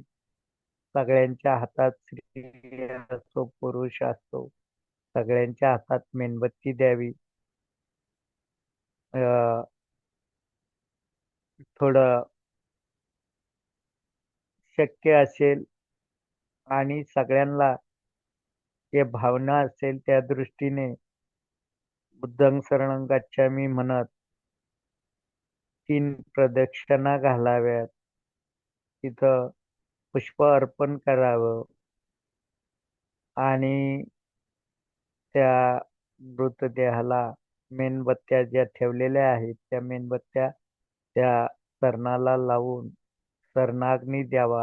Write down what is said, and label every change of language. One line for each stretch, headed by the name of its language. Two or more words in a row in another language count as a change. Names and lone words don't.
Marathi: सगळ्यांच्या हातात, स्त्री असो पुरुष असो, सगळ्यांच्या हातात मेणबत्ती द्यावी. थोडं शक्य असेल आणि सगळ्यांना जे भावना असेल त्या दृष्टीने
Pali: बुद्धं शरणं गच्छामी
Marathi: म्हणत 3 प्रदक्षिणा घालाव्यात. तिथं पुष्प अर्पण करावं आणि त्या मृतदेहाला मेणबत्त्या ज्या ठेवलेल्या आहेत त्या मेणबत्त्या त्या सरणाला लावून सरणाग्नी द्यावा.